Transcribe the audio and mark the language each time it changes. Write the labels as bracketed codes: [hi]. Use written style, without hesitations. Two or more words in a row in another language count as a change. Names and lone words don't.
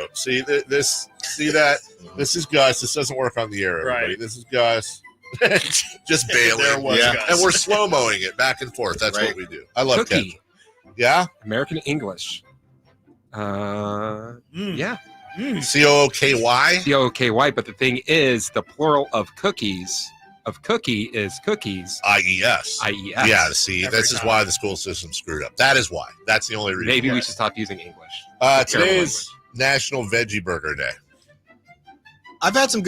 [en] See this? See that? This is Gus. This doesn't work on the air, everybody. Right. This is Gus. Just bailing. There was Gus. And we're slow-moing it back and forth. That's what we do. I love Cookie. ketchup. Yeah? American English. Yeah. C-O-O-K-Y? C-O-O-K-Y, but the thing is, the plural of cookies, of cookie is cookies. I-E-S. I-E-S. Yeah, see, this is why the school system screwed up. That is why. That's the only reason. Maybe we should stop using English. Today is National Veggie Burger Day. I've had some good.